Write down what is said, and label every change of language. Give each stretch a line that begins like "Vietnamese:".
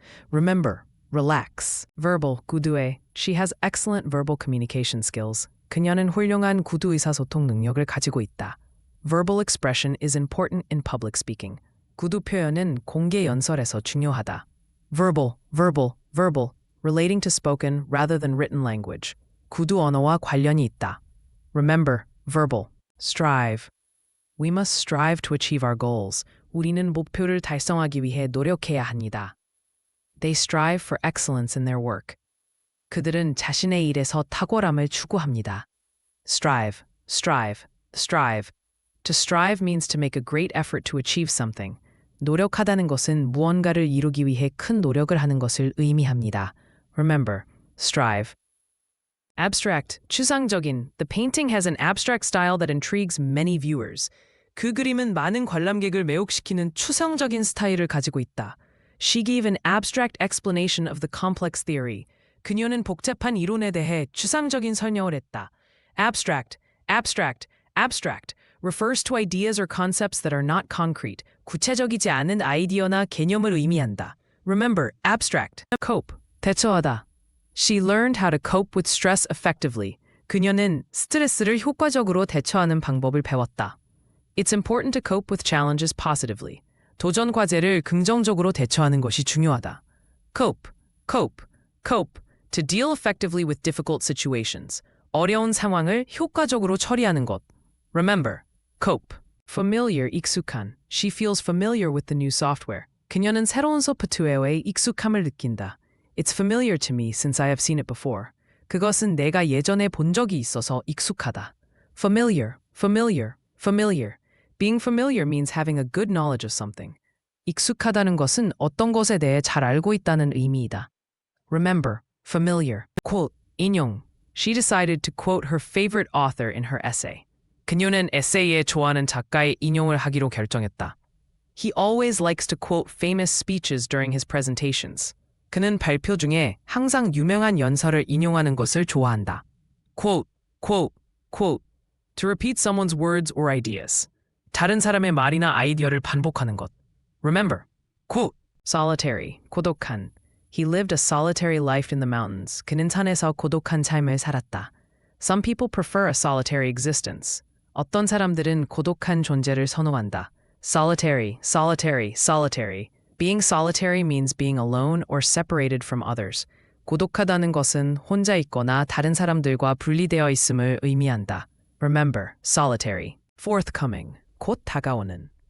English: Remember, relax. Verbal, 구두에. She has excellent verbal communication skills.
Korean: 그녀는 훌륭한 구두 의사소통 능력을 가지고 있다.
English: Verbal expression is important in public speaking.
Korean: 구두 표현은 공개 연설에서 중요하다.
English: Verbal, verbal, verbal. Relating to spoken rather than written language.
Korean: 구두 언어와 관련이 있다.
English: Remember, verbal. Strive. We must strive to achieve our goals.
Korean: 우리는 목표를 달성하기 위해 노력해야 합니다.
English: They strive for excellence in their work.
Korean: 그들은 자신의 일에서 탁월함을 추구합니다.
English: Strive, strive, strive. To strive means to make a great effort to achieve something.
Korean: 노력하다는 것은 무언가를 이루기 위해 큰 노력을 하는 것을 의미합니다.
English: Remember, strive. Abstract, 추상적인. The painting has an abstract style that intrigues many viewers.
Korean: 그 그림은 많은 관람객을 매혹시키는 추상적인 스타일을 가지고 있다.
English: She gave an abstract explanation of the complex theory.
Korean: 그녀는 복잡한 이론에 대해 추상적인 설명을 했다.
English: Abstract, abstract, abstract refers to ideas or concepts that are not concrete.
Korean: 구체적이지 않은 아이디어나 개념을 의미한다.
English: Remember, abstract. Cope, 대처하다. She learned how to cope with stress effectively.
Korean: 그녀는 스트레스를 효과적으로 대처하는 방법을 배웠다.
English: It's important to cope with challenges positively.
Korean: 도전 과제를 긍정적으로 대처하는 것이 중요하다.
English: Cope, cope, cope. To deal effectively with difficult situations.
Korean: 어려운 상황을 효과적으로 처리하는 것.
English: Remember, cope. Familiar, 익숙한. She feels familiar with the new software.
Korean: 그녀는 새로운 소프트웨어에 익숙함을 느낀다.
English: It's familiar to me since I have seen it before.
Korean: 그것은 내가 예전에 본 적이 있어서 익숙하다.
English: Familiar, familiar, familiar. Being familiar means having a good knowledge of something.
Korean: 익숙하다는 것은 어떤 것에 대해 잘 알고 있다는 의미이다.
English: Remember, familiar. Quote, 인용. She decided to quote her favorite author in her essay.
Korean: 그녀는 에세이에 좋아하는 작가의 인용을 하기로 결정했다.
English: He always likes to quote famous speeches during his presentations.
Korean: 그는 발표 중에 항상 유명한 연설을 인용하는 것을 좋아한다.
English: Quote, quote, quote. To repeat someone's words or ideas.
Korean: 다른 사람의 말이나 아이디어를 반복하는 것.
English: Remember, quote. Solitary, 고독한. He lived a solitary life in the mountains.
Korean: 그는 산에서 고독한 삶을 살았다.
English: Some people prefer a solitary existence.
Korean: 어떤 사람들은 고독한 존재를 선호한다.
English: Solitary, solitary, solitary. Being solitary means being alone or separated from others.
Korean: 고독하다는 것은 혼자 있거나 다른 사람들과 분리되어 있음을 의미한다.
English: Remember, solitary. Forthcoming, 곧 다가오는.